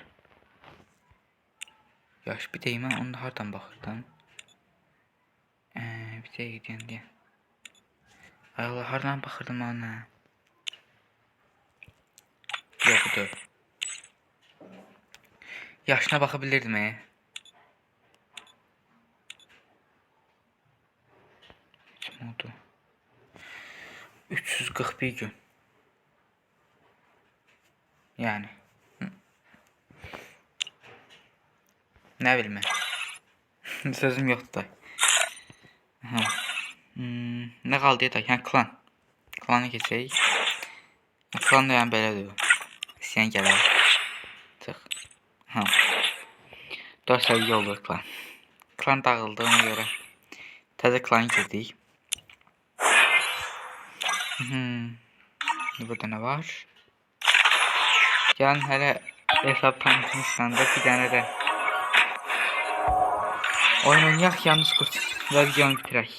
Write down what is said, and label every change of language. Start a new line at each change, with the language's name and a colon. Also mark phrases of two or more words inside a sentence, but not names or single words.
Azerbaijani: Yaş bir deyim mən onu hardan baxırdım? Bir deyək deyən. Ay Allah, hardan baxırdım ona? Yoxdur. Yaşına baxa bilirdim. Kim oldu? 341 gün. Yani.
Turkish: Ne bileyim ben. Sözüm yoktu. Ne kaldı ya da? Yani klan. Klanı geçeyik. Klan da yani böyle diyor.
Azerbaijani: İsteyen gələr. Çıx. 4 səviyyə olur klan. Klan dağıldı ona göre. Təzə klan girdik.
Turkish: Burada ne var?
Azerbaijani: Gəlin hələ hesab tanıtmışsan da bir dənə də oyun oynayaq, yalnız qurt və videonu bitirək.